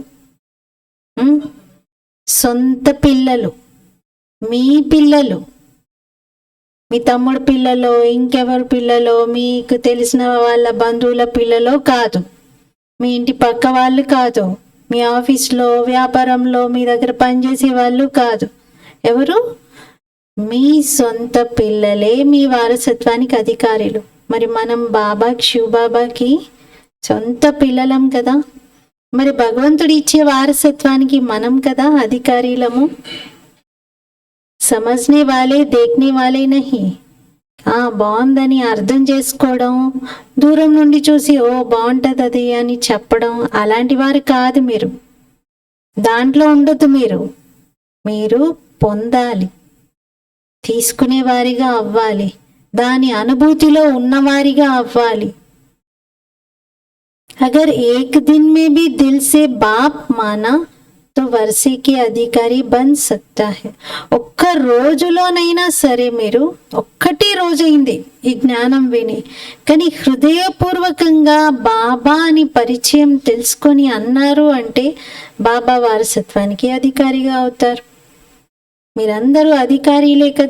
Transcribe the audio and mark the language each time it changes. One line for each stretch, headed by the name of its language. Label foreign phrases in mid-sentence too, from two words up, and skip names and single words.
Telugu: సొంత పిల్లలు, మీ పిల్లలు, మీ తమ్ముడు పిల్లలో, ఇంకెవరి పిల్లలో, మీకు తెలిసిన వాళ్ళ బంధువుల పిల్లలో కాదు, మీ ఇంటి పక్క వాళ్ళు కాదు, మీ ఆఫీస్లో వ్యాపారంలో మీ దగ్గర పనిచేసే వాళ్ళు కాదు. ఎవరు? మీ సొంత పిల్లలే మీ వారసత్వానికి అధికారులు. మరి మనం శివబాబాకి సొంత పిల్లలం కదా, మరి భగవంతుడు ఇచ్చే వారసత్వానికి మనం కదా అధికారులము.
Hindi: समझने वाले देखने वाले नहीं.
Telugu: బాగుందని అర్థం చేసుకోవడం, దూరం నుండి చూసి బాగుంటుంది అది అని చెప్పడం, అలాంటి వారు కాదు మీరు. దాంట్లో ఉండొద్దు. మీరు పొందాలి, తీసుకునే వారిగా అవ్వాలి, దాని అనుభూతిలో ఉన్నవారిగా అవ్వాలి.
Hindi: अगर एक दिन में भी दिल से बाप माना तो वर्षे के अधिकारी बन सकता है.
Telugu: ఒక్క రోజులోనైనా సరే, మీరు ఒక్కటి రోజైంది ఈ జ్ఞానం విని, కానీ హృదయపూర్వకంగా బాబా అని పరిచయం తెలుసుకొని అన్నారు అంటే బాబా వారసత్వానికి అధికారిగా అవుతారు. మీరందరూ అధికారిలే కదా.